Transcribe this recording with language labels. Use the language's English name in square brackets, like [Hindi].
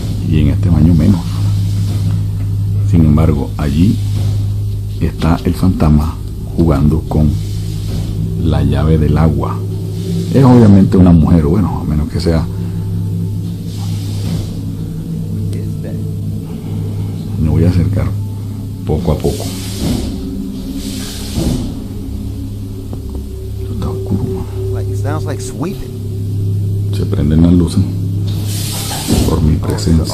[Spanish] Y en este baño menos. Sin embargo, allí está el fantasma jugando con la llave del agua. Es obviamente una mujer, bueno, a menos que sea. Me voy a acercar poco a poco. Esto está oscuro, man. [English] Like, it sounds like sweeping. [Spanish] Se prenden las luces por mi presencia.